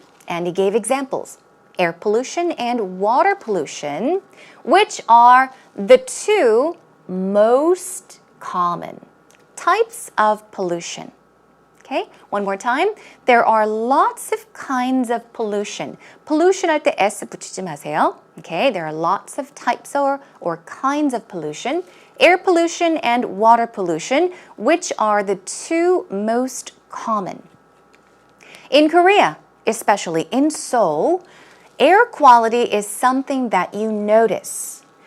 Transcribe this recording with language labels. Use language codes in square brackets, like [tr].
[en] And he gave examples. Air pollution and water pollution, which are the two most common types of pollution. Okay, one more time. There are lots of kinds of pollution. [ko] Pollution 할 때 S 붙이지 마세요. [en] Okay, there are lots of types or kinds of pollution. Air pollution and water pollution, which are the two most common. In Korea, especially in Seoul, air quality is something that you notice.